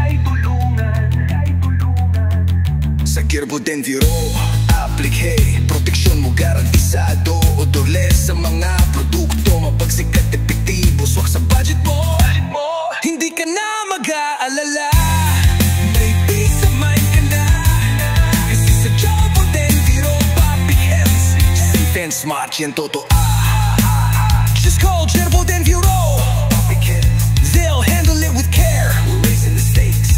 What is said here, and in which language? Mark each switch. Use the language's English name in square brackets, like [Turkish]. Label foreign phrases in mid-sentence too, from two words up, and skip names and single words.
[Filipino] Sa Gerbo Denviro, applique, proteksyon mo garantisado. Odorless sa mga produkto, mabagsik at epektibo. Swak sa budget mo, hindi ka na mag-aalala, may [English] peace of mind [Filipino] ka na. Kasi sa Gerbo Denviro Public Health, [English] safe and smart [Filipino] yan totoo. [English] Just call Gerbo Denviro Public Health, they'll handle it with care. we're raising the stakes.